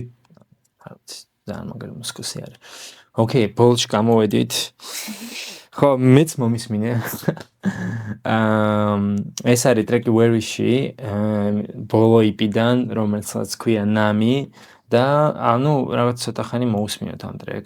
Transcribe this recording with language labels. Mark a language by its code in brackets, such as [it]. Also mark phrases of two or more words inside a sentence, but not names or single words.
[ka] ძალიან მაგარი მუსიკოსი არის. ოკეი, ბოლოში გამოვედით. ხო, მეც მომისმინე. ეს არის ტრეკი Where is she? ბოლო EP-დან, რომელსაც ქვია Nami. და ანუ რაღაც ცოტა ხანი მოусმინოთ ამ ტრეკს.